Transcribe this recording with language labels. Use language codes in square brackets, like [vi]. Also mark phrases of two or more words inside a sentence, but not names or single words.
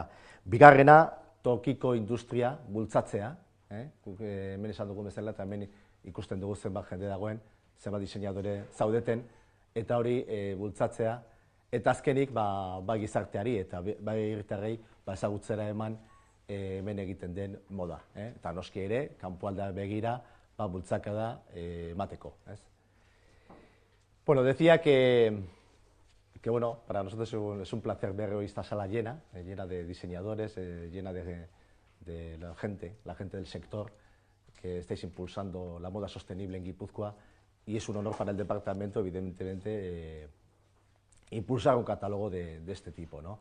[eu] Bigarrena, tokiko industria bultzatzea, hemen esan dugun bezala eta hemen ikusten dugu zenbat jende dagoen, zenbat diseinadore zaudeten, eta hori bultzatzea, eta azkenik gizarteari eta herritarrei ezagutzera eman hemen egiten den moda. Eta noski ere, kanpoaldea begira, bultzakada emateko. [es] Bueno, decía que para nosotros es un placer ver hoy esta sala llena de diseñadores, llena de la gente del sector, que estáis impulsando la moda sostenible en Guipúzcoa, y es un honor para el departamento, evidentemente, impulsar un catálogo de este tipo, ¿no?